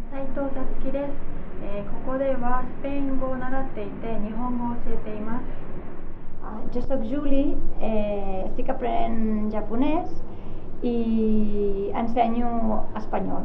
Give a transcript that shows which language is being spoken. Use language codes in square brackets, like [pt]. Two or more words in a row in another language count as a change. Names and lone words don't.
[ja] 藤さつきです。ここではスペイン語を習っていて日本語を教えています。 [ca] Jo soc Juli, estic aprenent japonès i ensenyo espanyol.